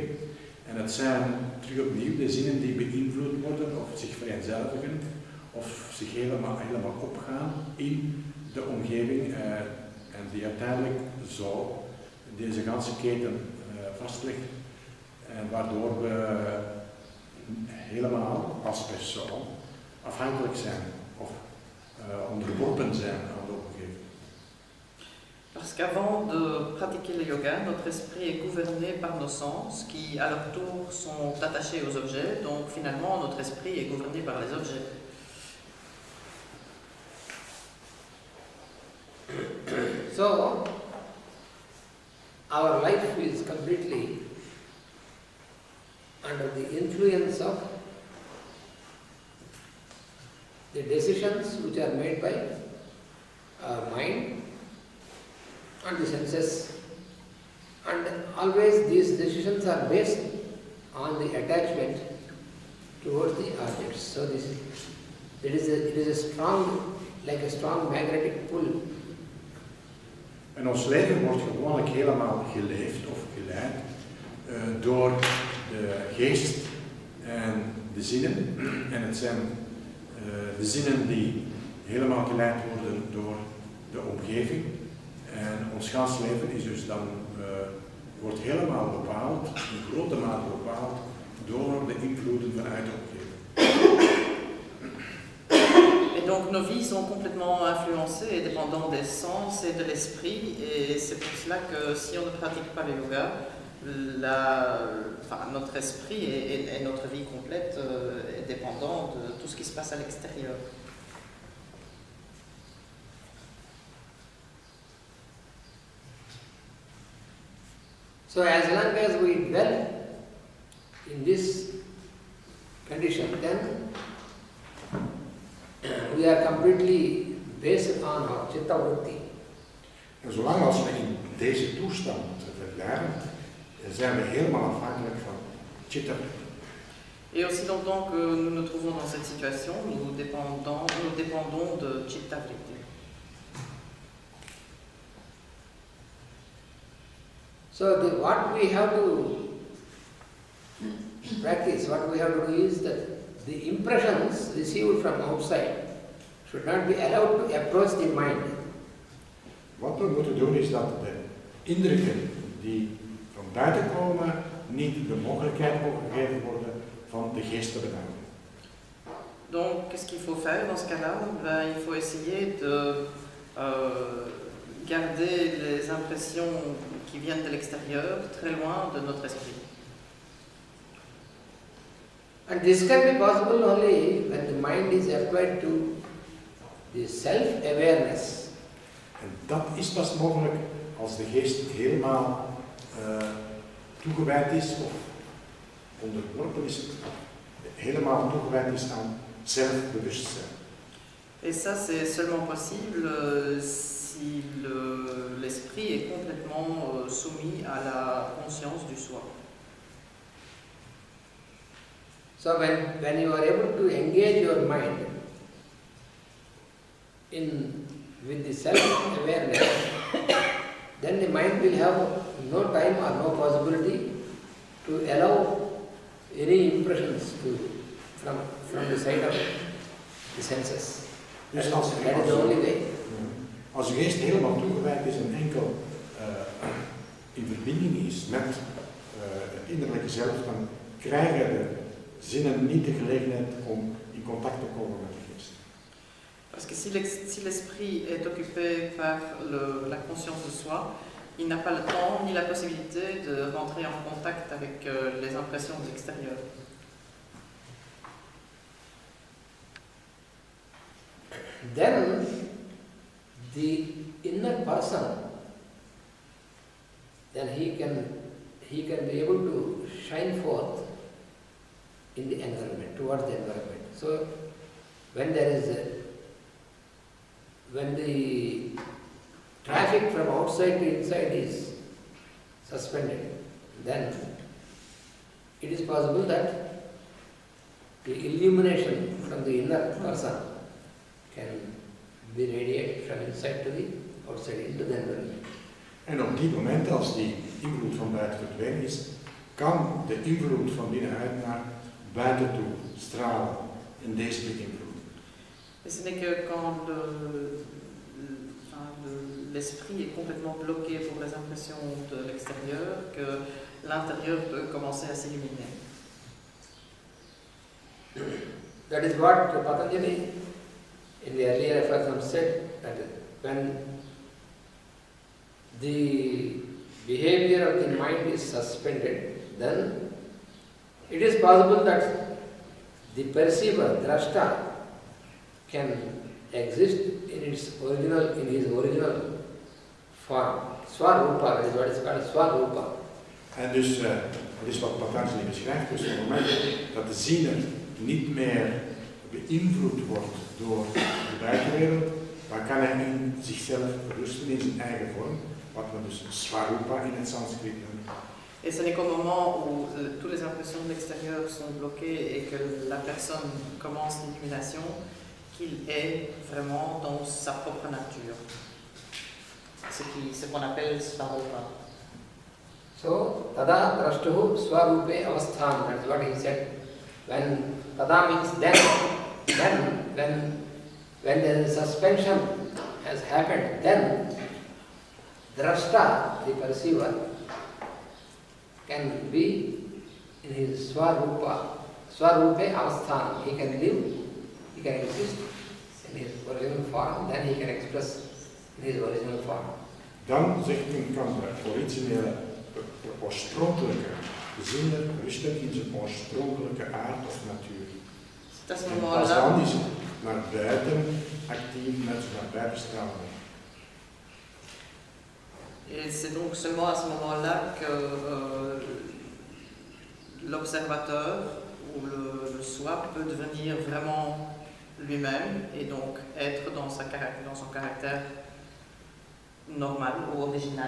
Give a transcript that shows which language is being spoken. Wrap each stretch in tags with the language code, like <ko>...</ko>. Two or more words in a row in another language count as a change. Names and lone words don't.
<nl>En dat zijn terug opnieuw de zinnen die beïnvloed worden of zich vereenzelvigen of zich helemaal opgaan in de omgeving en die uiteindelijk zo deze ganse keten vastlegt en waardoor we helemaal als persoon afhankelijk zijn of onderworpen zijn aan de omgeving.</nl> <fr>Parce qu'avant de pratiquer le yoga, notre esprit est gouverné par nos sens qui, à leur tour, sont attachés aux objets. Donc finalement, notre esprit est gouverné par les objets.</fr> <en>So, our life is completely under the influence of the decisions which are made by our mind and the senses, and always these decisions are based on the attachment towards the objects. So it is a strong, like a strong magnetic pull.</en> <nl>En ons leven wordt gewoonlijk helemaal geleefd of geleid door de geest en de zinnen. En het zijn de zinnen die helemaal geleid worden door de omgeving. En ons gans leven is dus dan, wordt helemaal bepaald, in grote mate bepaald, door de invloeden vanuit de omgeving.</nl> <fr>Et donc nos vies sont complètement influencées et dépendantes des sens et de l'esprit. Et c'est pour cela que si on ne pratique pas le yoga, notre esprit et notre vie complète est dépendant de tout ce qui se passe à l'extérieur.</fr> <en>So as long as we dwell in this condition, then we are completely based on our</en> <sa>चित्त वृत्ति.</sa> <nl>En zolang als we in deze toestand verblijven, zijn we helemaal afhankelijk van</nl> <sa>चित्त वृत्ति.</sa> <fr>Et aussi longtemps que nous nous trouvons dans cette situation, nous dépendons de</fr> <sa>चित्त वृत्ति.</sa> <en>So what we have to practice, what we have to do is that the impressions received from outside should not be allowed to approach the mind.</en> <nl>Wat we moeten doen is dat de indrukken die van buiten komen niet de mogelijkheid mogen gegeven worden van de geest te bedanken.</nl> <fr>Donc, qu'est-ce qu'il faut faire dans ce cas-là? Il faut essayer de garder les impressions qui viennent de l'extérieur très loin de notre esprit.</fr> <en>And this can be possible only when the mind is applied to the self-awareness.</en> <nl>En dat is pas mogelijk als de geest helemaal toegewijd is of onderworpen is, helemaal toegewijd is aan zelfbewustzijn.</nl> <fr>Et ça, c'est seulement possible si l'esprit est complètement soumis à la conscience du soi.</fr> <en>So when you are able to engage your mind with the self-awareness, then the mind will have no time or no possibility to allow any impressions to from the side of the senses.</en> <nl>Dus</nl> <en>That is the only way.</en> <nl>als de geest helemaal toegewijd is en enkel in verbinding is met het innerlijke zelf, dan krijgen de zinnen niet de gelegenheid om in contact te komen met de geest.</nl> <fr>Parce que si l'esprit est occupé par la conscience de soi, il n'a pas le temps ni la possibilité de rentrer en contact avec les impressions de l'extérieur.</fr> <en>Then the inner person, then he can be able to shine forth in the environment, towards the environment. So when the traffic from outside to inside is suspended, then it is possible that the illumination from the inner person can be radiated from inside to the outside into the environment.</en> <nl>En op die moment, als die invloed van buiten verdwenen is, kan de invloed van binnenuit naar buiten toe stralen en deze beïnvloeden.</nl> <fr>Et ce n'est que quand l'esprit est complètement bloqué pour les impressions de l'extérieur que l'intérieur peut commencer à s'illuminer.</fr> <en>That is what Patanjali in the earlier aphorism said, that when the behavior of the mind is suspended, then it is possible that the perceiver, drashta, can exist in his original form. Swarupa, that is what is called Swarupa.</en> <nl>En dus, dat is wat Patanjali beschrijft, dus op het moment dat de ziener niet meer beïnvloed wordt door de buitenwereld, dan kan hij in zichzelf rusten in zijn eigen vorm, wat we dus Swarupa in het Sanskriet noemen.</nl> <fr>Et ce n'est qu'au moment où toutes les impressions de l'extérieur sont bloquées et que la personne commence l'illumination qu'il est vraiment dans sa propre nature. Ce qu'on appelle Swarupa.</fr> <sa>So, तदा द्रष्टुः स्वरूपे अवस्थान,</sa> <en>that is what he said. When tada means then when the suspension has happened, then drashta, the perceiver, can be in his</en> <sa>स्वरूपे अवस्थान.</sa> <en>He can live, he can exist in his original form, then he can express in his original form.</en> <nl>Dan, zegt men, kan de originele, de oorspronkelijke zinner rusten in zijn oorspronkelijke aard of natuur. En pas dan is het naar buiten actief, net zo naar buiten stralen.</nl> <fr>Et c'est donc seulement à ce moment-là que l'observateur ou le soi peut devenir vraiment lui-même et donc être dans son caractère normal ou original.</fr>